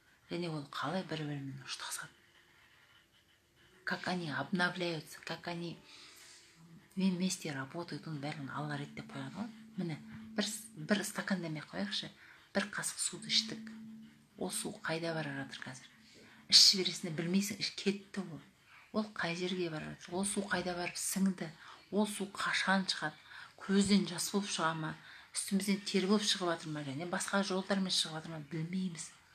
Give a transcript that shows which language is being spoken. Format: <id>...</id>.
<kk>Және ол қалай бір-бірімен ұштасады?</kk> <ru>Как они обновляются, как они вместе работают,</ru> <kk>оның бәрін Алла реттеп қойған ғой. Міне, бір стакан демей қояқшы, бір қасық суды іштік. Ол су қайда бара жатыр қазір? Ішіп жібересіңді білмейсің, кетті ол. Ол қай жерге бара жатыр? Ол су қайда барып сіңді? Ол су қашан шығады? көзден жас болып шыға ма, үстімізден тер болып шығып жатыр ма, және басқа жолдармен шығып жатыр ма, білмейміз.</kk>